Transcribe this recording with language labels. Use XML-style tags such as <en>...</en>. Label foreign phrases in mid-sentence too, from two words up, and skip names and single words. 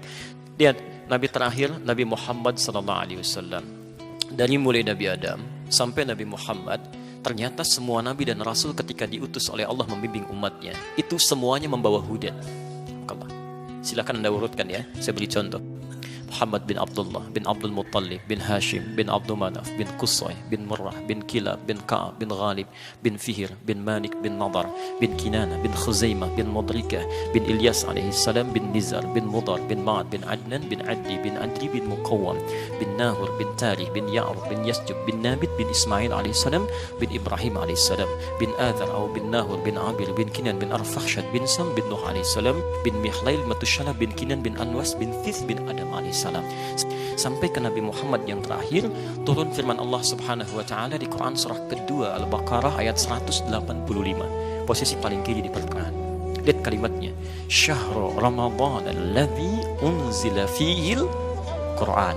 <id>Lihat, nabi terakhir Nabi Muhammad</id> <ar>صلى الله عليه وسلم.</ar> <id>Dari mulai Nabi Adam sampai Nabi Muhammad, ternyata semua nabi dan rasul ketika diutus oleh Allah membimbing umatnya, itu semuanya membawa hudan. Silakan Anda urutkan ya. Saya beri contoh. Muhammad bin Abdullah bin Abdul Muttalib bin Hashim bin Abdul Manaf bin Qusay bin Murrah bin Kilab bin Ka'ab bin Ghalib bin Fihir bin Malik bin Nadar bin Kinana bin Khuzaimah bin Mudrikah bin Ilyas</id> <ar>عليه السلام</ar> <id>bin Nizar bin Mudar bin Ma'ad bin Adnan bin Adli bin Adri bin Muqawwam bin Nahur bin Tarih bin Ya'rub bin Yasjub bin Nabit bin Ismail</id> <ar>عليه السلام</ar> <id>bin Ibrahim</id> <ar>عليه السلام</ar> <id>bin Adhar atau bin Nahur bin Abir bin Kinan bin Arfakhshad bin Sam bin Nuh</id> <ar>عليه السلام</ar> <id>bin Mihlail Matushala bin Kinan bin Anwas bin Thith bin Adam alaihi salam. Sampai ke Nabi Muhammad yang terakhir, turun firman Allah</id> <ar>سبحانه وتعالى</ar> <id>di Quran surah kedua Al-Baqarah ayat 185. Posisi paling kiri di pertengahan. Lihat kalimatnya.</id> <ar>شهر رمضان الذي أنزل فيه القرآن.</ar>